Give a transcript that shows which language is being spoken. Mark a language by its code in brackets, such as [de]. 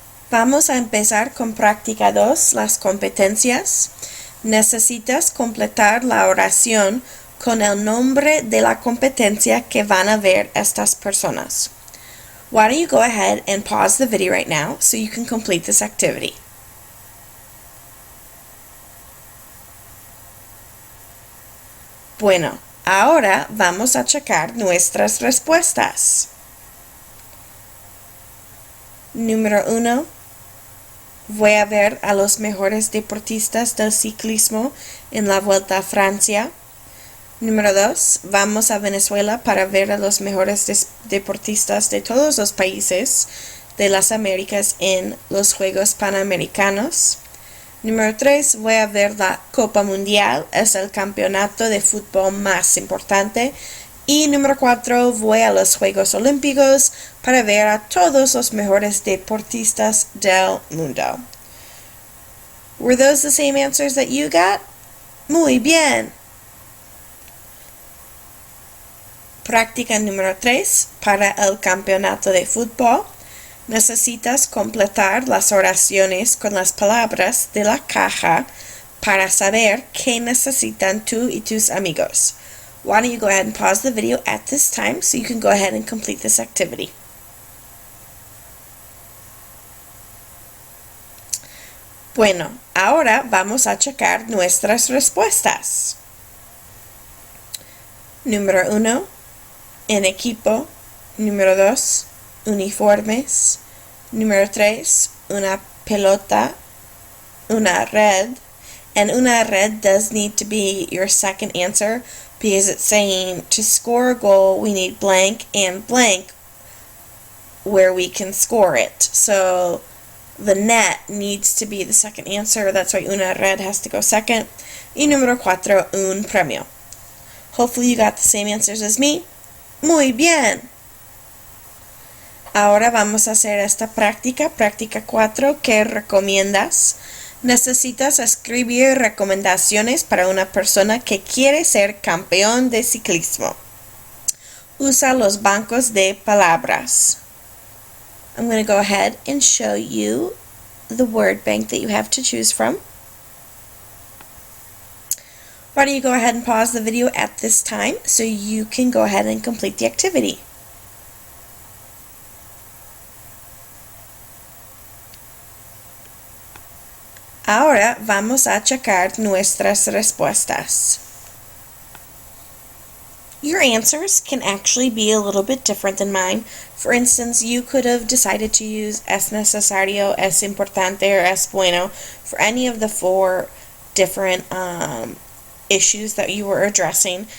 [es] Vamos a empezar con práctica 2, las competencias. Necesitas completar la oración con el nombre de la competencia que van a ver estas personas. [en] Why don't you go ahead and pause the video right now so you can complete this activity. [es] Bueno, ahora vamos a checar nuestras respuestas. Número 1. Voy a ver a los mejores deportistas del ciclismo en la Vuelta a Francia. Número 2. Vamos a Venezuela para ver a los mejores deportistas de todos los países de las Américas en los Juegos Panamericanos. Número 3. Voy a ver la Copa Mundial, es el campeonato de fútbol más importante. Y número 4. Voy a los Juegos Olímpicos para ver a todos los mejores deportistas del mundo. [en] Were those the same answers that you got? [es] Muy bien. Práctica número 3. Para el campeonato de fútbol, necesitas completar las oraciones con las palabras de la caja para saber qué necesitan tú y tus amigos. Why don't you go ahead and pause the video at this time so you can go ahead and complete this activity. Bueno, ahora vamos a checar nuestras respuestas. Número 1. En equipo. Número 2. Uniformes. Número 3. Una pelota. Una red. [en] And una red does need to be your second answer because it's saying to score a goal we need blank and blank where we can score it. So the net needs to be the second answer. That's why una red has to go second. [es] Y número 4, un premio. [en] Hopefully you got the same answers as me. [es] Muy bien. Ahora vamos a hacer esta práctica 4. ¿Qué recomiendas? Necesitas escribir recomendaciones para una persona que quiere ser campeón de ciclismo. Usa los bancos de palabras. [en] I'm going to go ahead and show you the word bank that you have to choose from. Why don't you go ahead and pause the video at this time so you can go ahead and complete the activity. [es] Ahora vamos a checar nuestras respuestas. [en] Your answers can actually be a little bit different than mine. For instance, you could have decided to use es necesario, es importante, or es bueno for any of the 4 different issues that you were addressing.